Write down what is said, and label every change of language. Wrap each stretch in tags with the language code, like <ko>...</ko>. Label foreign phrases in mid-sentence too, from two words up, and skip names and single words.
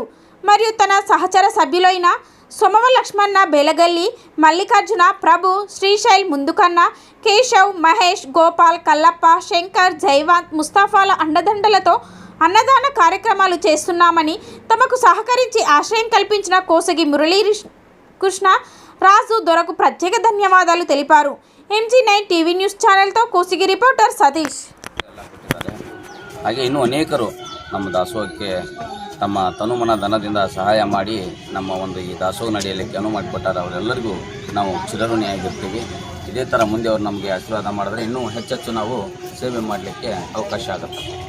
<te>మరియు తన సహచర సభ్యులైన సోమవ లక్ష్మణ, బేలగల్లి, మల్లికార్జున, ప్రభు, శ్రీశైల్ ముందుకన్న, కేశవ్, మహేష్, గోపాల్, కల్లప్ప, శంకర్, జైవాంత్, ముస్తాఫాల అండదండలతో అన్నదాన కార్యక్రమాలు చేస్తున్నామని, తమకు సహకరించి ఆశ్రయం కల్పించిన కోసగి మురళీ కృష్ణ రాజు దొరకు ప్రత్యేక ధన్యవాదాలు తెలిపారు. MG9 టీవీ న్యూస్ ఛానల్తో కోసిగి ರಿಪೋರ್ಟರ್ ಸತೀಶ್.</te> <kn>ಹಾಗೆ ಇನ್ನೂ ಅನೇಕರು ನಮ್ಮ ದಾಸೋಹಕ್ಕೆ ತಮ್ಮ ತನುಮನ ಧನದಿಂದ ಸಹಾಯ ಮಾಡಿ ನಮ್ಮ ಒಂದು ಈ ದಾಸೋಹ ನಡೆಯಲಿಕ್ಕೆ ಅನುವು ಮಾಡಿಕೊಟ್ಟಾರೆ. ಅವರೆಲ್ಲರಿಗೂ ನಾವು ಚಿರಋಣಿಯಾಗಿರ್ತೀವಿ. ಇದೇ ಥರ ಮುಂದೆ ಅವರು ನಮಗೆ ಆಶೀರ್ವಾದ ಮಾಡಿದ್ರೆ ಇನ್ನೂ ಹೆಚ್ಚೆಚ್ಚು ನಾವು ಸೇವೆ ಮಾಡಲಿಕ್ಕೆ ಅವಕಾಶ ಆಗುತ್ತೆ.</kn>